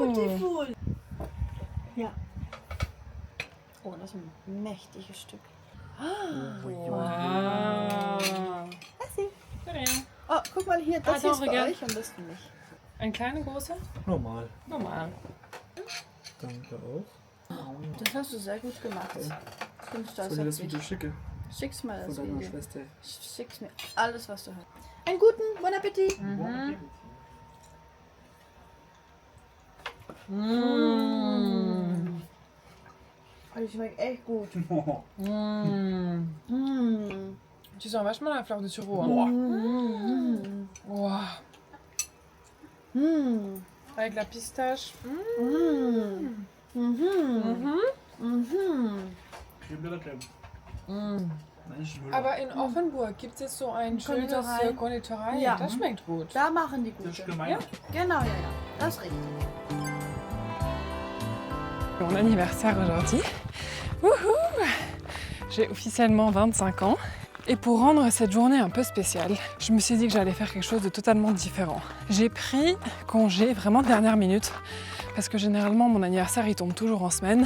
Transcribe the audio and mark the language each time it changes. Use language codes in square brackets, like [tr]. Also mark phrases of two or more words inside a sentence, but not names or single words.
[de] Beautiful! Ja. Oh, das ist ein mächtiges Stück. Wow. [fr] Merci. De rien. [de] Oh, guck mal hier, das hier [fr] Attends, [de] ist für [fr] regarde. [de] euch und das für mich. Ein kleiner, großer? Normal. Normal. Danke auch. Das hast du sehr gut gemacht. Ich bin stolz Soll ich auf das Video dich. schicken? Schick's mal Von das deiner Video. Schwester. Schick's mir alles, was du hast. Einen guten [fr] Bon Appetit! Mhm. [de] Oh, die schmeckt echt gut. Mmh. Mm. [fr] Tu sens vachement la fleur de sureau. Hein. Mm. Wow. Mm. Avec la pistache. Mm. Mhm. Mhm. Creme de la crème. Mm. [de] Mensch, Müller. Aber in Offenburg gibt es so ein schönes Konditorei. Konditorei. Ja. Das schmeckt gut. Da machen die Das ist gute. gemein. Ja. Genau, ja, ja. Das ist richtig. [fr] Mon anniversaire aujourd'hui. Wouhou! J'ai officiellement 25 ans. Et pour rendre cette journée un peu spéciale, je me suis dit que j'allais faire quelque chose de totalement différent. J'ai pris congé vraiment dernière minute. Parce que généralement mon anniversaire il tombe toujours en semaine.